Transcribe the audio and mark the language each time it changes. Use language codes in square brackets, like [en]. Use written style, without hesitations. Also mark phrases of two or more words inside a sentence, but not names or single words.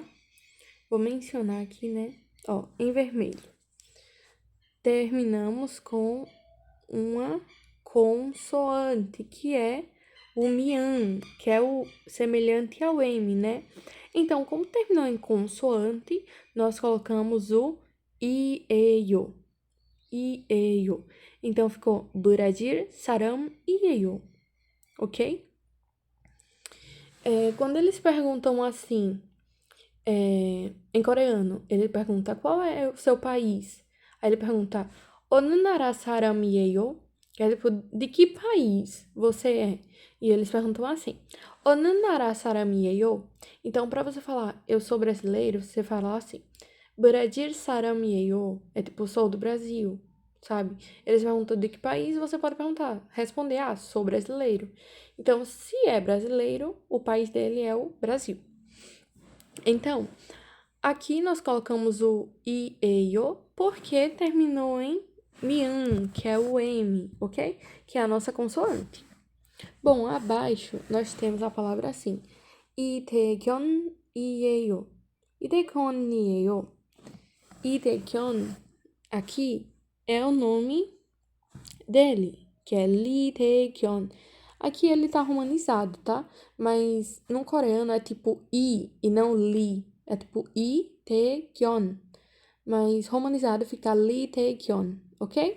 [pt] Vou mencionar aqui, né? Ó, em vermelho. Terminamos com uma consoante, que é o mian, que é o semelhante ao M, né? Então, como terminou em consoante, nós colocamos o i예요. [ko] i예요. [pt] Então, ficou Brasil, [ko] 사람, 이에요. [pt] Ok? Quando eles perguntam assim... em coreano, ele pergunta qual é o seu país. Aí ele pergunta, [ko] 어느 나라 사람이에요? [pt] Que é tipo, de que país você é? E eles perguntam assim, [ko] 어느 나라 사람이에요? [pt] Então, para você falar, eu sou brasileiro, você fala assim, [ko] 브라질 사람이에요. [pt] É tipo, sou do Brasil, sabe? Eles perguntam de que país, você pode perguntar, responder, sou brasileiro. Então, se é brasileiro, o país dele é o Brasil. Então, aqui nós colocamos o i예요 porque terminou em mian, que é o M, ok? Que é a nossa consoante. Bom, abaixo nós temos a palavra assim, [ko] 이대견이에요. 이대견이에요. 이대견, [pt] aqui é o nome dele, que é Lee Tae-kyun. Aqui ele tá romanizado, tá? Mas no coreano é tipo I e não Lee. É tipo I Tae-kyun. Mas romanizado fica Lee Tae-kyun, ok?